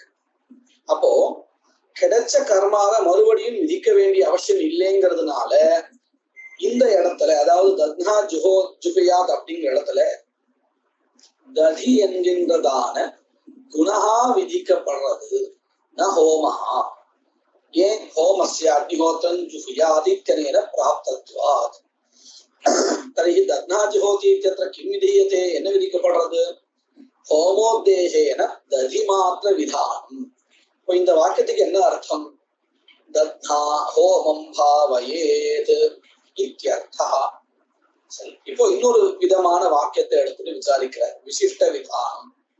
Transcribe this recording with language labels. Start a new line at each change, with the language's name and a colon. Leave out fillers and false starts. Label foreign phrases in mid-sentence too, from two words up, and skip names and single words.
Tamil: அப்போ கிடைச்ச கர்மாவை மறுபடியும் விதிக்க வேண்டிய அவசியம் இல்லைங்கிறதுனால இந்த இடத்துல, அதாவது
Sanskrit: दध्ना जुहुयात्
Tamil: அப்படிங்கிற இடத்துல ததி என்கின்றதான குணஹா விதிக்கப்படுறது,
Sanskrit: न होमः.
Tamil: ஏன்?
Sanskrit: होमस्य अग्निहोत्रं जुहुयात् इत्यनेन प्राप्तत्वात्. तर्हि दध्ना जुहोति इत्यत्र किं विधीयते?
Tamil: என்ன விதிக்கப்படுறது?
Sanskrit: होमोद्देशेन दधि मात्र विधानम्.
Tamil: இப்போ இந்த வாக்கியத்துக்கு என்ன அர்த்தம்?
Sanskrit: दध्ना होमं भावयेत् इत्यर्थः.
Tamil: சரி, இப்போ இன்னொரு விதமான வாக்கியத்தை எடுத்துட்டு விசாரிக்கிற விசிஷ்ட விதானம்.